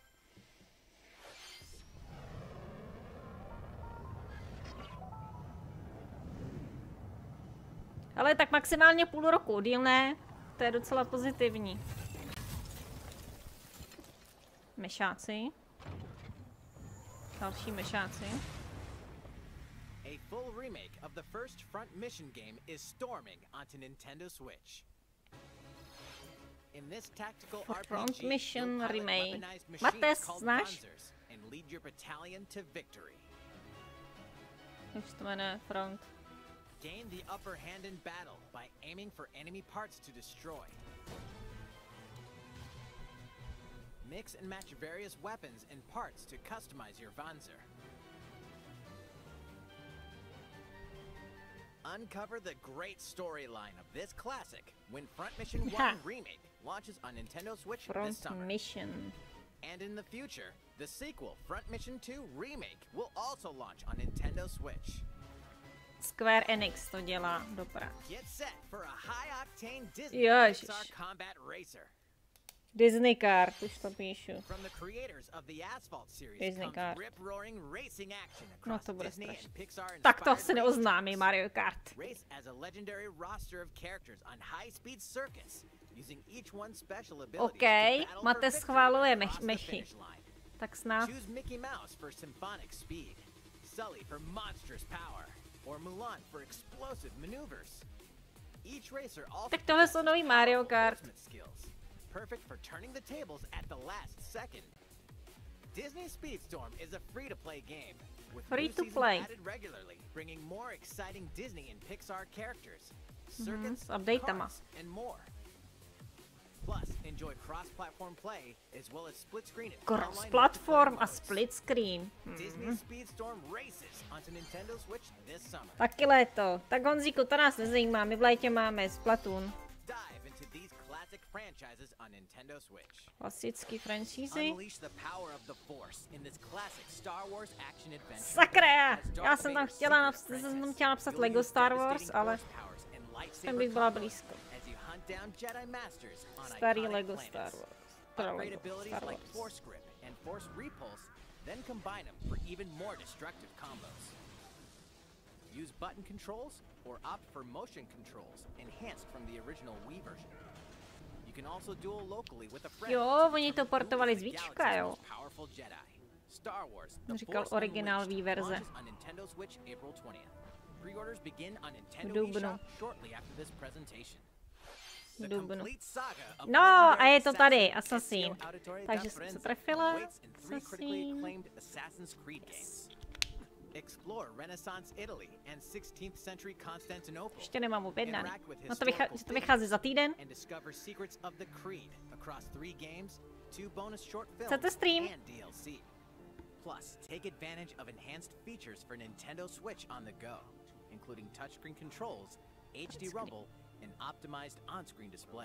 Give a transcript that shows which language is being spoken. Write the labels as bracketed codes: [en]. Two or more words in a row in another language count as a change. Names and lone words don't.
[cs] Ale tak maximálně půl roku, díl ne. To je docela pozitivní. Mešáci. Další mešáci. [en] A full remake of the first Front Mission game is storming onto Nintendo Switch. In this tactical Front RPG, Mission you'll pilot remake. weaponized machines [cs] Mates, [en] called [cs] znáš? [en] Panzers and lead your battalion to victory. [cs] Jak se to jmenuje? Front. [en] Gain the upper hand in battle by aiming for enemy parts to destroy. Mix and match various weapons and parts to customize your Panzer. Uncover the great storyline of this classic when Front Mission 1 Remake launches on Nintendo Switch this Front summer. Mission. And in the future, the sequel, Front Mission 2 Remake, will also launch on Nintendo Switch. [cs] Square Enix to dělá, dobrá. [en] Get set for a high-octane Disney [cs] Ježiš. [en] Pixar combat racer. [cs] Disney Kart, už to píšu. [en] From the creators of the Asphalt series Disney comes Kart. rip-roaring racing action [cs] No [en] across [cs] to bude Disney strašné. [en] and Pixar [cs] Tak to [en] inspired [cs] se neoznámí Mario Kart. [en] Race as a legendary roster of characters on high-speed circuits, using each one special abilities [cs] OK, [en] to battle [cs] Mate [en] for victory [cs] schváluje [en] across the [cs] mechy. [en] finish line. [cs] Tak snad. [en] Choose Mickey Mouse for symphonic speed, Sully for monstrous power, or Mulan for explosive maneuvers. Each racer also [cs] Tak tohle jsou nový Mario [en] powerful [cs] Kart. [en] horseman skills, perfect for turning the tables at the last second. Disney Speedstorm is a free-to-play game with Free new to seasons play. added regularly, bringing more exciting Disney and Pixar characters, circuits, [cs] s updatama. [en] cars, and more. Plus, enjoy cross-platform play as well as split-screen and Cross online platform multiplayer [cs] a [en] modes. split screen. Disney Speedstorm races onto Nintendo Switch this summer. [cs] Taky léto. Tak Honzíku, to nás nezajímá, my v létě máme Splatoon. [en] Dive into these classic franchises on Nintendo Switch. [cs] Klasický franšízy. [en] Unleash the power of the Force in this classic Star Wars action adventure. [cs] Sakra! [en] As [cs] Já [en] Darth [cs] jsem tam [en] Vader's [cs] chtěla, [en] secret [cs] jsem tam [en] apprentice, [cs] chtěla napsat [en] you'll [cs] Lego [en] use [cs] Star Wars, [en] devastating [cs] ale [en] force powers and lightsaber [cs] ten bych byla [en] combos [cs] blízko. [en] as you hunt down Jedi Masters on [cs] Starý [en] iconic [cs] Lego [en] planets. [cs] Star Wars. Pro [en] Upgrade [cs] Lego [en] abilities [cs] Star [en] like [cs] Wars. [en] Force Grip and Force Repulse, then combine them for even more destructive combos. Use button controls or opt for motion controls enhanced from the original Wii version. You can also duel locally with a friend. [cs] Jo, oni to [en] from [cs] portovali [en] who [cs] z [en] is the [cs] Víčka, [en] galaxy's [cs] jo. [en] most powerful Jedi. Star Wars: The [cs] Říkal [en] Force [cs] originální [en] Unleashed [cs] verze. [en] launches on Nintendo Switch April 20th. Pre-orders begin on Nintendo [cs] Dubnu. [en] eShop shortly after this presentation. The [cs] Dubnu. [en] complete saga of [cs] No, [en] legendary [cs] a je to tady, [en] Assassin [cs] Assassin. [en] Ezio Auditore [cs] Takže [en] da [cs] jsem se [en] Firenze [cs] trefila. [en] awaits in 3 critically [cs] Assassin. [en] acclaimed Assassin's Creed games. Explore Renaissance Italy and 16th century Constantinople. [cs] Ještě nemám objednaný. [en] Interact with [cs] No to, [en] historical [cs] to vychází za týden. [en] and discover secrets of the Creed across 3 games, 2 bonus short films, [cs] Chcete stream? [en] and DLC. Plus, take advantage of enhanced features for Nintendo Switch on the go, including touchscreen controls, HD Rumble, and optimized on-screen display.